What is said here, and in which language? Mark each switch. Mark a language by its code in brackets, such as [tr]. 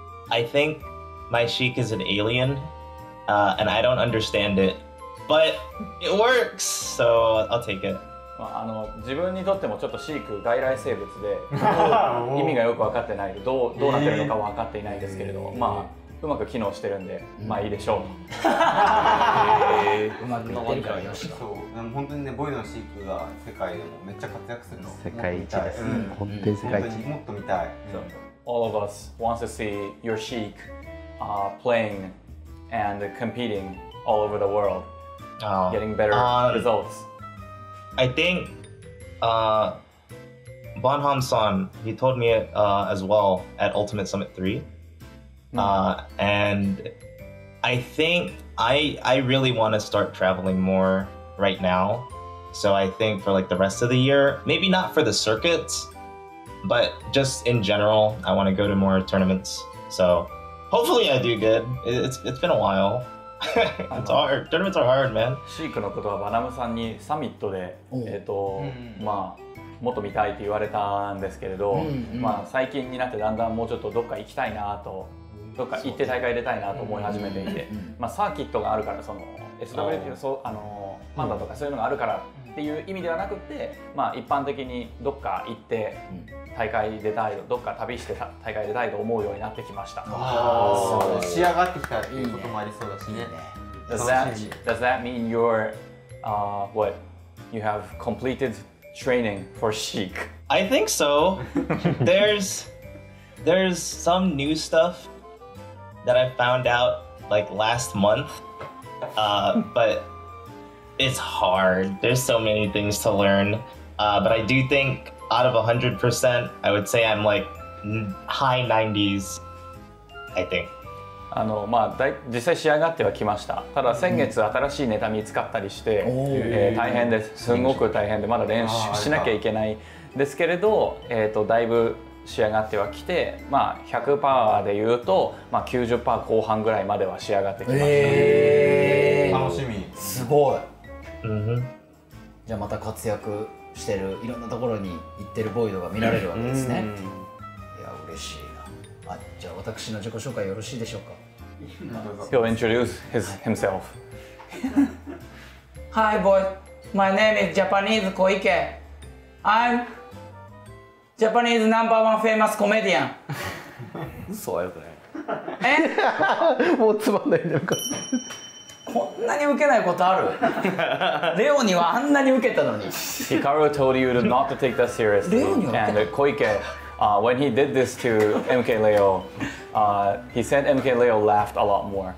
[en] I think my Sheik is an alien, and I don't understand it, but it works, so I'll take it. [ja] 自分にとってもちょっとシーク外来生物で意味がよく分かってないどうなってるのかは分かっていないですけれど、まあうまく機能してるんで、まあいいでしょう。うまくいってるからよし。そう、本当にねボイドのシークが世界でもめっちゃ活躍するの。世界一です。本当に世界一。もっと見たい。 [en] All of us wants to see your Sheik playing and competing all over the world, getting better results. I think Bonham-san, he told me it as well at Ultimate Summit 3. And I think I really want to start traveling more right now. So I think for like the rest of the year, maybe not for the circuits, but just in general, I want to go to more tournaments. So hopefully I do good. It's been a while. It's hard. Tournaments are hard, man. [ja] シークのことはバナムさんにサミットで、まあもっと見たいって言われたんですけれど、まあ最近になってだんだんもうちょっとどっか行きたいなと、どっか行って大会出たいなと思い始めていて、まあサーキットがあるからその SWT のパンダとかそういうのがあるからっていう意味ではなくて、まあ一般的にどっか行って大会出たい、どっか旅して大会出たいと思うようになってきました。仕上がってきたっていうこともありそうだしね。 [en] Does that mean you're what you have completed training for Sheik? I think so. There's some new stuff that I found out like last month, but it's hard. There's so many things to learn, but I do think out of 100%, I would say I'm like high 90s, I think. [ja] まあ実際仕上がってはきました。ただ先月新しいネタ見つかったりして、大変です。すごく大変でまだ練習しなきゃいけないですけれど、だいぶ仕上がってはきて、まあ 100% で言うと、まあ 90% 後半ぐらいまでは仕上がってきました。楽しみ。すごい。じゃあまた活躍してるいろんなところに行ってるボイドが見られるわけですね。いや嬉しいな。あ、じゃあ私の自己紹介よろしいでしょうか。 [en] He'll introduce himself. Hi boy, my name is Japanese Koike. I'm Japanese #1 famous comedian. [ja] そうはよくない。え？もうつまんないなんか。こんなに受けないことある？レオにはあんなに受けたのに。 [en] Hikaru told you not to take that seriously. And Koike, when he did this to MK Leo, he said MK Leo laughed a lot more.